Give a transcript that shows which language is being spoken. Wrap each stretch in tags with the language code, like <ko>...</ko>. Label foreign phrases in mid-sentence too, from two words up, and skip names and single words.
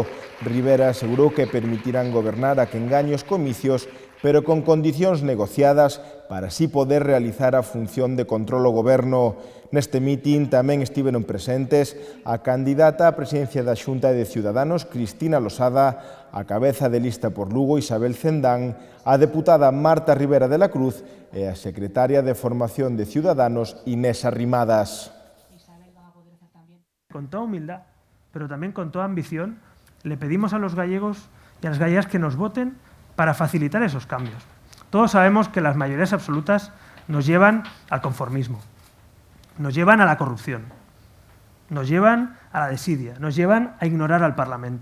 <gl>Rivera asegurou que permitirán gobernar a quen gañe os comicios, pero con condicións negociadas para así poder realizar a función de control ao goberno. Neste mitin tamén estiveron presentes a candidata á presidencia da Xunta de Ciudadanos, Cristina Losada, a cabeza de lista por Lugo, Isabel Cendán, a deputada Marta Rivera de la Cruz e a secretaria de Formación de Ciudadanos, Inés Arrimadas.</gl> <es>Con toda humildad, pero también con toda ambición, le pedimos a los gallegos y a las gallegas que nos voten para facilitar esos cambios. Todos sabemos que las mayorías absolutas nos llevan al conformismo, nos llevan a la corrupción, nos llevan a la desidia, nos llevan a ignorar al Parlamento.</es>